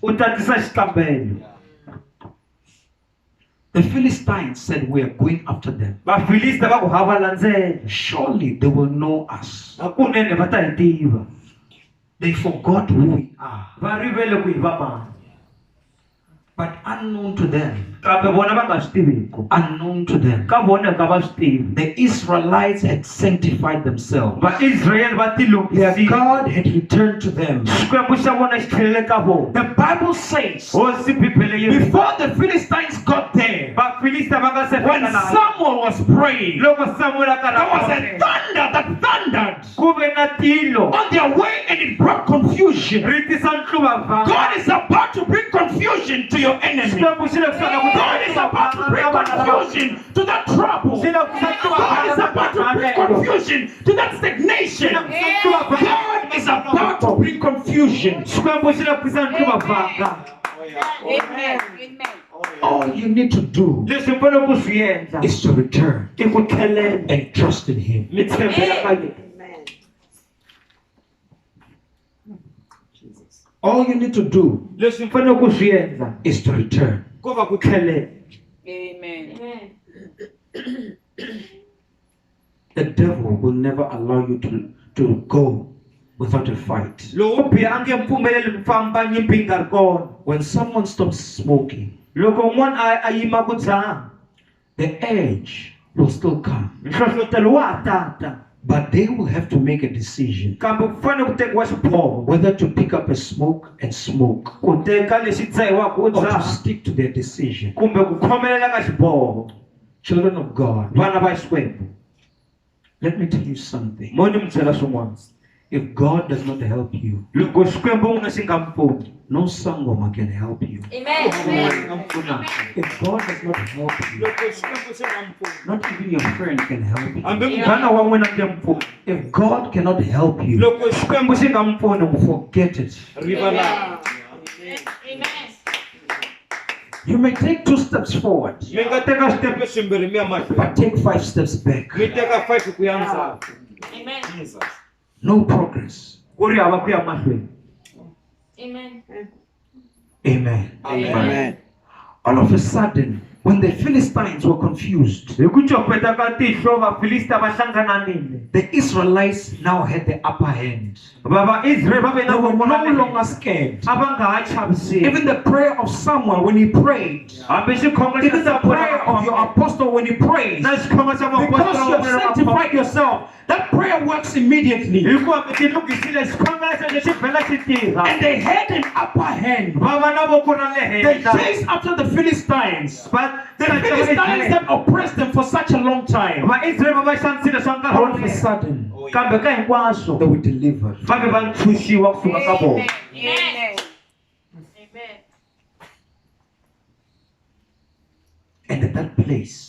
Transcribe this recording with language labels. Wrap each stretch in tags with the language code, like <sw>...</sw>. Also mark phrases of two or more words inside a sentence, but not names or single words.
<ts>U ta tisa xikambelo.</ts> <en>The Philistines said, we are going after them.</en> <ts>Vafilista va ku hava landzela.</ts> <en>Surely they will know us.</en> <ts>Hakunene va ta hi tiva.</ts> <en>They forgot who we are.</en> <ts>Va rivele ku hi va mani.</ts> <en>But unknown to them,</en> <ts>Kambe vona va nga swi tiviku.</ts> <en>unknown to them,</en> <ts>Ka vona ka va swi tivi.</ts> <en>the Israelites had sanctified themselves.</en> <ts>VaIsrael va ti</ts> <en>Their</en> <ts>lungisile.</ts> <en>God had returned to them.</en> <ts>Xikwembu xa vona xi tlhelele ka vona.</ts> <en>The Bible says,</en> <ts>Hosi Bibele yi ri.</ts> <en>before the Philistines got there,</en> <ts>Vafilista va nga se</ts> <en>when</en> <ts>fika na.</ts> <en>Samuel was praying,</en> <ts>Loko Samuel a</ts> <en>there was a</en> <ts>karhi.</ts> <en>thunder that thundered</en> <ts>Ku ve na tilo.</ts> <en>on their way and it brought confusion.</en> <ts>Ri tisa ntluvavanga.</ts> <en>God is about to bring confusion to your enemy.</en> <ts>Xikwembu xi le kusuka ku</ts> <en>God is about to bring confusion to that trouble.</en> <ts>Xi le kusuka ku</ts> <en>God is about to bring confusion to that stagnation. God is about to bring confusion.</en> <ts>Xikwembu xi le kusuka ntluvavanga. Amen.</ts> <en>All you need to do</en> <ts>Leswi mi fanele ku swi endla</ts> <en>is to return</en> <ts>i ku tlhelela</ts> <en>and trust in Him.</en> <ts>mi tshembela ka yena. Jesus.</ts> <en>All you need to do</en> <ts>Leswi mi fanele ku swi endla</ts> <en>is to return.</en> <ts>ko va ku tlhelela. Amen.</ts> <en>The devil will never allow you to go without a fight.</en> <ts>Loko biha a nge pfumeleli mi famba nyimpi yi nga ri kona.</ts> <en>When someone stops smoking,</en> <ts>Loko un'wana a yima ku dzaha,</ts> <en>the edge will still come.</en> <ts>nhlohlotelo wa ha tata.</ts> <en>But they will have to make a decision</en> <ts>Kambe ku fanele ku tekiwa xiboho.</ts> <en>whether to pick up a smoke and smoke</en> <ts>Ku teka lexi dzahiwaka u</ts> <en>or to</en> <ts>dzaha.</ts> <en>stick to their decision.</en> <ts>Kumbe ku khomelela ka xiboho.</ts> <en>Children of God,</en> <ts>Vana va Xikwembu.</ts> <en>let me tell you something.</en> <ts>Mo ni mi byela swin'wana.</ts> <en>If God does not help you,</en> <ts>Loko Xikwembu n'wina xi nga mi pfuni.</ts> <en>no sangoma can help you. Amen. If God does not help you,</en> <ts>Loko Xikwembu xi nga mi pfuni.</ts> <en>not even your friend can help you.</en> <ts>Hambi munghana wa n'wina nge mi pfuni.</ts> <en>If God cannot help you,</en> <ts>Loko Xikwembu xi nga mi pfuni,</ts> <en>forget it.</en> <ts>rivalani. Amen.</ts> <en>You may take 2 steps forward,</en> <ts>mi nga teka step swimbirhi mi ya mahlweni</ts> <en>but take 5 steps back.</en> <ts>mi teka 5 ku ya ndzhaku. Amen. Jesus.</ts> <en>No progress.</en> <ts>ku ri hava ku ya mahlweni. Amen. Amen. Amen.</ts> <en>All of a sudden, when the Philistines were confused,</en> <ts>Hi ku copeta ka tihlo Vafilista va hlangananile.</ts> <en>the Israelites now had the upper hand.</en> <ts>Vaisrael va ve</ts> <en>They</en> <ts>na</ts> <en>were</en> <ts>vona</ts> <en>no longer scared.</en> <ts>a va nga ha chavisiwi.</ts> <en>Even the prayer of Samuel when he prayed,</en> <ts>Hambi xikhongo</ts> <en>even the</en> <ts>xa</ts> <en>prayer of your apostle when he prays,</en> <ts>na xikhongo xa</ts> <en>because you have sanctified yourself, that prayer works immediately.</en> <ts>hikuva mi ti lunghisile xikhongo lexi xi vhela xi tirha.</ts> <en>And they had an upper hand.</en> <ts>Va va na voko ra le</ts> <en>They</en> <ts>henhla.</ts> <en>chased after the Philistines. The</en> <ts>Va</ts> <en>Philistines that oppressed them for such a long time.</en> <ts>Vaisrael va xanisile swa nkarhi</ts> <en>All</en> <ts>wo</ts> <en>of</en> <ts>a leha.</ts> <en>sudden,</en> <ts>Kambe ka hinkwaswo</ts> <en>they were delivered.</en> <ts>va ve va ntshunxiwa kusuka ka vona. Amen. Amen.</ts> <en>And at that place,</en>